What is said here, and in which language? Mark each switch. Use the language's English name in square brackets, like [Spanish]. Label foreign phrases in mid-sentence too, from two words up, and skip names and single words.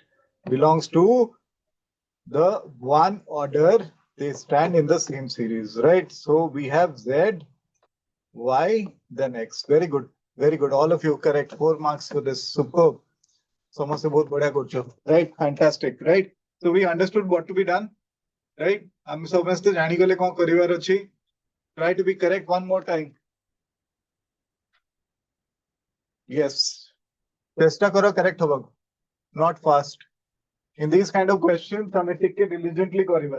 [English] Belongs to the one order. They stand in the same series. Right? So we have Z, Y, then X. Very good. Very good. All of you correct. 4 marks for this. Superb. Right? Fantastic. Right? So we understood what to be done. right? [Odia] ଆମେ ସମସ୍ତେ ଜାଣିଗଲେ କଣ କରିବାର ଅଛି. [English] Try to be correct one more time. Yes. [Odia] ଚେଷ୍ଟା କର correct ହବାକୁ. [English] Not fast. In these kind of questions [Odia] ଆମେ ଟିକେ diligently କରିବା.